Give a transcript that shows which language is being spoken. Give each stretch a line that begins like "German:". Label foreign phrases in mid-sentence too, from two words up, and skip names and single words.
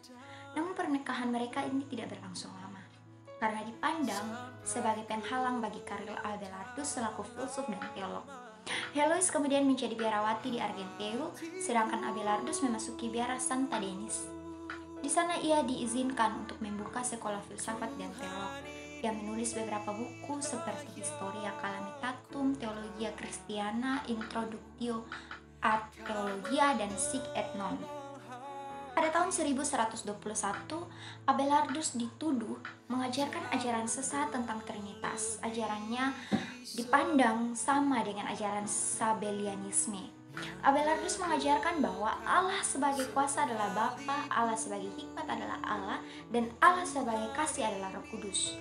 Indonesian: Namun pernikahan mereka ini tidak berlangsung lama, karena dipandang sebagai penghalang bagi karir Abelardus selaku filsuf dan teolog. Helois kemudian menjadi biarawati di Argenteuil, sedangkan Abelardus memasuki biara Santa Denis. Di sana ia diizinkan untuk membuka sekolah filsafat dan teolog. Ia menulis beberapa buku seperti Historia Calamitatum, Theologia Christiana, Introductio ad Theologia, dan Sic et Non. Pada tahun 1121, Abelardus dituduh mengajarkan ajaran sesat tentang Trinitas. Ajarannya dipandang sama dengan ajaran Sabellianisme. Abelardus mengajarkan bahwa Allah sebagai kuasa adalah Bapa, Allah sebagai hikmat adalah Allah, dan Allah sebagai kasih adalah Roh Kudus.